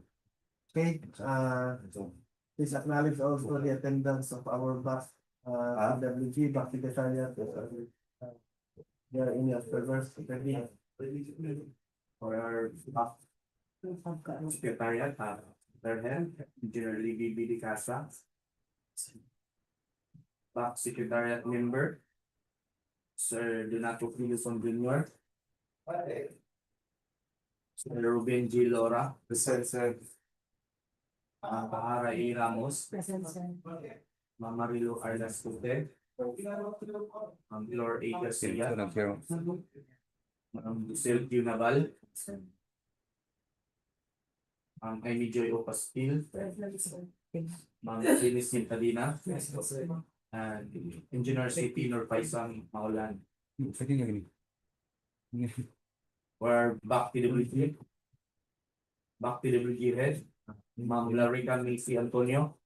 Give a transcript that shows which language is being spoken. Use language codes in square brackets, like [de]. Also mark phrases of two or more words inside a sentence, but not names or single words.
[en] Okay, please acknowledge also the attendance of our back PWG, back secretariat. They are in the observers For our back secretariat, Berhen, Engineer Libby B. De Casa. Back secretariat member, Sir Donato Filson Jr. Sir Ruben G. Lora. present, sir. Kahara E. Ramos. Present, sir. Ma'am Marilo Arlas Cute. Lord A. Garcia. Ma'am Lucille Q. Naval. Amy Joy Opastil. Present, sir. Ma'am Linis Cintadina. And Engineer C.P. Norpaisang Maulan. Or back PWG. Back PWG head. Ma'am Larica Macy Antonio.